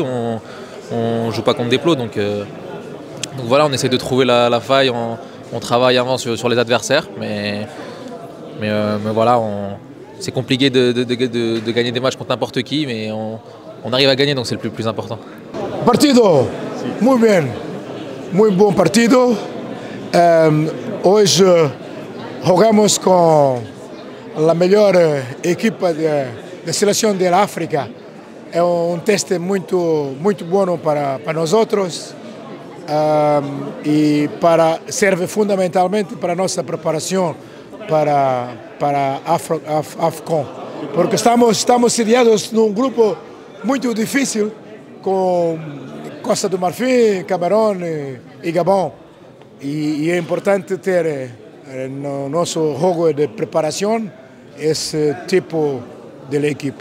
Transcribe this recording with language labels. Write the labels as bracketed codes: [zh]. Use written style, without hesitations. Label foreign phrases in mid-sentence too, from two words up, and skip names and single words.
[fr] On joue pas contre des plots, donc voilà, on essaie de trouver la faille, on travaille avant sur les adversaires, mais voilà, c'est compliqué de gagner des matchs contre n'importe qui, mais on arrive à gagner, donc c'est le plus important. [es] Partido, muy bien, [pt] muy bom partido. Hoje jogamos com a melhor equipa da seleção da África. É teste muito bom para nós outros e serve fundamentalmente para a nossa preparação para AFCON, porque estamos sediados num grupo muito difícil com Costa do Marfim, Camarão e Gabão, e é importante ter no nosso jogo de preparação esse tipo de equipo.